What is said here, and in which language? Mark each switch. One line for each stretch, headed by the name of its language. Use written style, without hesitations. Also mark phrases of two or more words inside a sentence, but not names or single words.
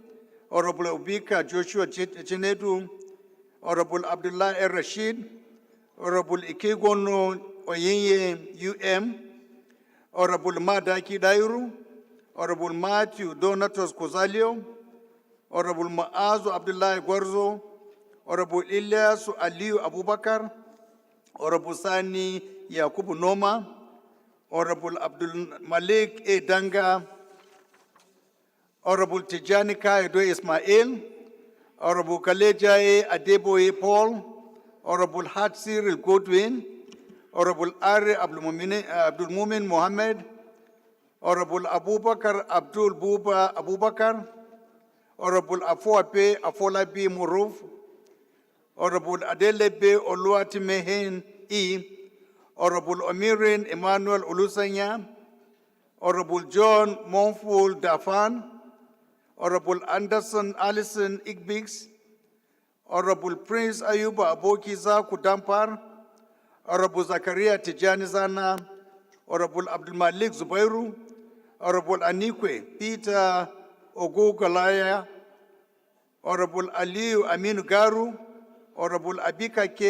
English: Honorable Obika Joshua Chinedu, Honorable Abdullah El Rashid, Honorable Ikegono Oyenye UM, Honorable Madaki Dairu, Honorable Matthew Donatos Kozalio, Honorable Maazu Abdullahi Gwarzo, Honorable Ilyasu Aliu Abubakar, Honorable Sani Yakubu Noma, Honorable Abdul Malik A. Danga, Honorable Tijani Kaido Ismail, Honorable Kaleja A. Adeboye Paul, Honorable Hatsir Godwin, Honorable Ari Abdul Mumin Mohammed, Honorable Abubakar Abdul Buba Abubakar, Honorable Afoape Afolabi Muruf, Honorable Adelebe Oluwatimehen E, Honorable Omirin Emmanuel Olusanya, Honorable John Monful Dafan, Honorable Anderson Allison Igbix, Honorable Prince Ayuba Abokiza Kudampar, Honorable Zakaria Tijani Zana, Honorable Abdul Malik Zubairu, Honorable Anikwe Peter Ogogalaya, Honorable Aliu Aminu Garu, Honorable Abika K.